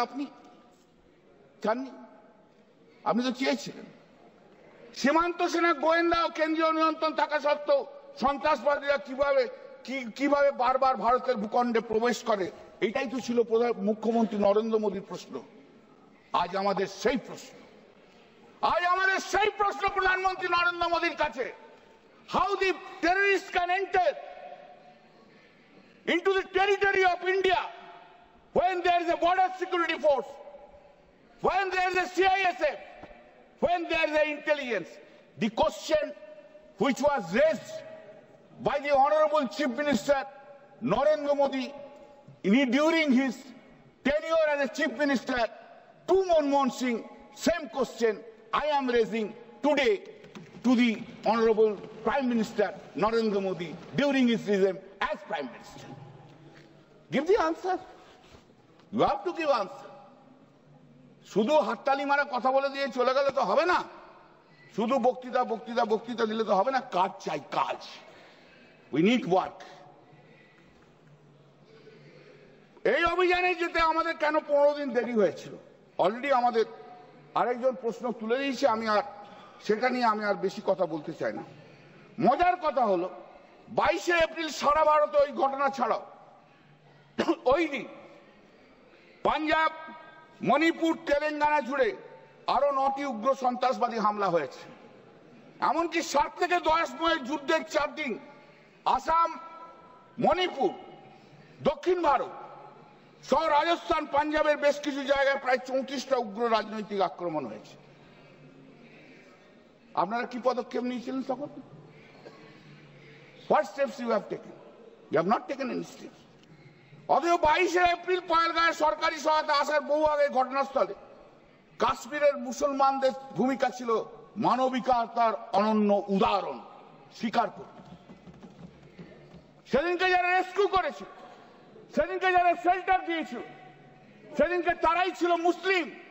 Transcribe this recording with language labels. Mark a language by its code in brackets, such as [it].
[bn] আপনি চাননি? আপনি তো চেয়েছিলেন। সীমান্ত সেনা, গোয়েন্দা ও কেন্দ্রীয় নিয়ন্ত্রণ থাকা সত্ত্বেও সন্ত্রাসবাদীরা কিভাবে বারবার ভারতের ভূখণ্ডে প্রবেশ করে, এটাই তো ছিল মুখ্যমন্ত্রী নরেন্দ্র মোদীর প্রশ্ন। আজ আমাদের সেই প্রশ্ন। আজ আমাদের সেই প্রশ্ন প্রধানমন্ত্রী নরেন্দ্র মোদীর কাছে, [en] how the terrorists can enter into the territory of India when there is a border security force, when there is a CISF, when there is a intelligence. The question which was raised by the Honorable Chief Minister Narendra Modi during his tenure as a Chief Minister to Manmohan Singh, same question I am raising today to the Honorable Prime Minister Narendra Modi during his regime as Prime Minister. Give the answer. You have to give answer. [bn] শুধু হাততালি মারা কথা বলে দিয়ে চলে গেলে তো হবে না, শুধু বক্তৃতা বক্তৃতা বক্তৃতা দিলে তো হবে না, কাজ চাই, কাজ। [en] We need work. [bn] এই অভিযানে যেতে আমাদের কেন 15 দিন দেরি হয়েছিল অলরেডি আমাদের আরেকজন প্রশ্ন তুলে দিয়েছে, আমি আর সেটা নিয়ে আমি আর বেশি কথা বলতে চাই না। মজার কথা হলো 22শে এপ্রিল সারা ভারতে ওই ঘটনা ছাড়াও ওই দিন পাঞ্জাব, মণিপুর, তেলেঙ্গানা জুড়ে আরো 9টি উগ্র সন্ত্রাসবাদী হামলা হয়েছে। এমনকি 7 থেকে 10 মাসের যুদ্ধের 4 দিন আসাম, মণিপুর, দক্ষিণ ভারত সহ রাজস্থান, পাঞ্জাবের বেশ কিছু জায়গায় প্রায় 34টা উগ্র রাজনৈতিক আক্রমণ হয়েছে। আপনারা কি পদক্ষেপ নিয়েছিলেন তখন? [en] What steps you have taken? You have not taken any steps. [bn] অথচ 22শে এপ্রিল পহেলগাঁয়ে সরকারি সহায়তা আসার বহু আগে ঘটনাস্থলে কাশ্মীরের মুসলমানদের ভূমিকা ছিল মানবিকতার অনন্য উদাহরণ স্বীকার করে। সেদিনকে যারা রেস্কিউ করেছিল, সেদিনকে যারা শেল্টার দিয়েছিল, সেদিনকে তারাই ছিল মুসলিম।